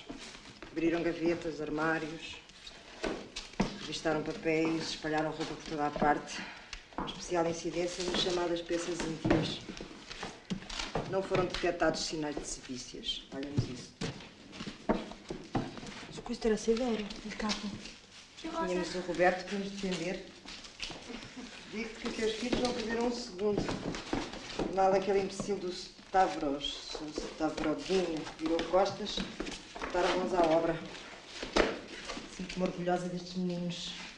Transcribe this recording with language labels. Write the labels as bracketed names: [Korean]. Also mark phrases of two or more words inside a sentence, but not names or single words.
[Portuguese] Abriram gavetas, armários, revistaram papéis, espalharam roupa por toda a parte. Especial incidência nas chamadas peças íntimas. Não foram detectados sinais de sevícias. Olha-nos isso. [Italian] Mas questo era severo, il capo. [Portuguese] Tínhamos o Roberto para nos defender. Digo-te que os teus filhos não perderam um segundo. Mal aquele imbecil do Stavros, o Stavrodinho, virou costas, botaram mãos à obra. Sinto-me orgulhosa destes meninos.